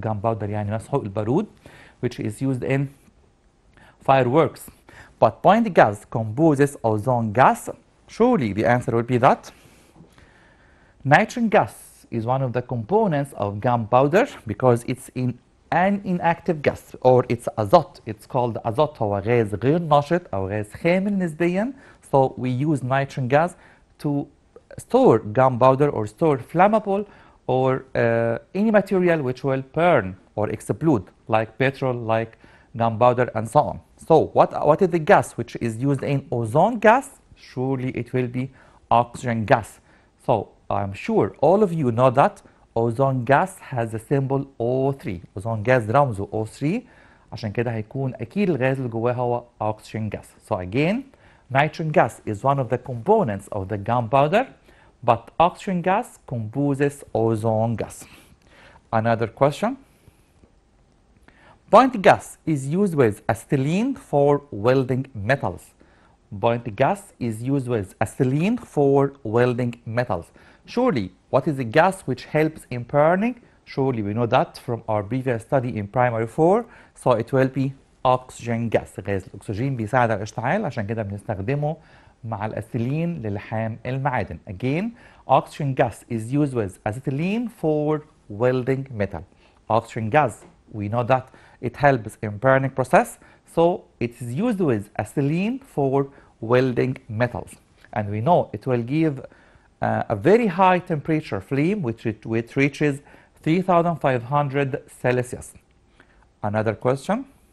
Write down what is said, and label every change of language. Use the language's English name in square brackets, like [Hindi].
[English] gunpowder [Arabic] يعني مسحوق البارود, [English] which is used in fireworks. But point gas composes ozone gas. Surely the answer would be that nitrogen gas is one of the components of gunpowder because it's in an inactive gas or it's azote. It's called azote. [Arabic] هو غاز غير نشط أو غاز خامل نسبيا. [English] So we use nitrogen gas to store gunpowder or store flammable or any material which will burn or explode like petrol, like gunpowder and so on. So what is the gas which is used in ozone gas? Surely it will be oxygen gas. So I'm sure all of you know that ozone gas has the symbol O3. [Arabic] ozone gas رمزه O3 عشان كده هيكون أكيد الغاز اللي جواه هو oxygen gas. [English] So again, nitrogen gas is one of the components of the gunpowder, but oxygen gas composes ozone gas. Another question. Point gas is used with acetylene for welding metals. Point gas is used with acetylene for welding metals. Surely, what is the gas which helps in burning? Surely we know that from our previous study in primary 4. So it will be oxygen gas. [Arabic] غاز الأكسجين بيساعد على الاشتعال عشان كده بنستخدمه مع الأسيلين للحام المعادن. [English] Again, oxygen gas is used with acetylene for welding metal. Oxygen gas, we know that it helps in burning process. So it is used with acetylene for welding metals. And we know it will give a very high temperature flame which reaches 3500 Celsius. Another question.